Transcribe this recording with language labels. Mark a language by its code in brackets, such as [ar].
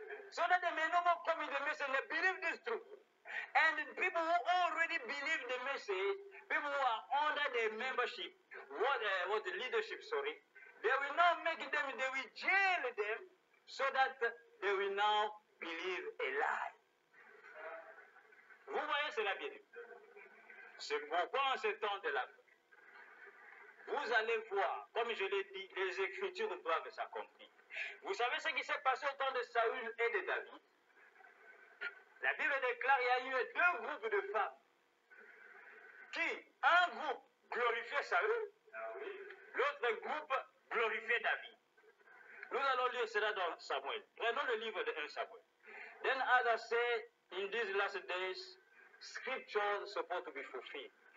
[en] So that they may no more come in the message and believe this truth. And the people who already believe the message, people who are under the membership, what the leadership, they will now make them, they will jail them, so that they will now believe a lie. [fr] Vous voyez cela bien. C'est pourquoi en ce temps de la fin, vous allez voir, comme je l'ai dit, les Écritures doivent s'accomplir. Vous savez ce qui s'est passé au temps de Saül et de David? La Bible déclare qu'il y a eu deux groupes de femmes. Un groupe glorifiait Saül, l'autre groupe glorifiait David. Nous allons lire cela dans Samuel. Prenons le livre de 1 Samuel. [en] Then as I say, in these last days, scripture is supposed to be fulfilled.